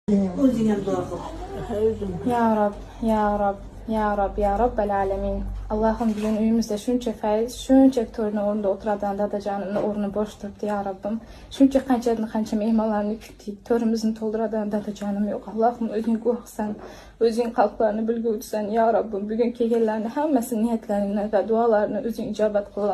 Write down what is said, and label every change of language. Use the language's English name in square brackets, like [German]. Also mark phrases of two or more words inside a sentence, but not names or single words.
[Arabic] يا رب، يا رب، يا رب، يا رب العالمين. [Uzbek] Allah'ım bugün uyumuzda şuncha fayz, şuncha torni o'rnida o'tiradigan dadajonimni o'rni bo'sh turibdi, ya Rabbim. Shuncha qancha mehmonlarni kutdik, to'rimizni to'ldiradigan dadajonim yo'q. Allohim o'zing guvohsan, o'zing qalblarni bilguvchisan, ya Rabbim. Bugun kelganlarni hammasini niyatlarini va duolarini o'zing ijobat qilgin.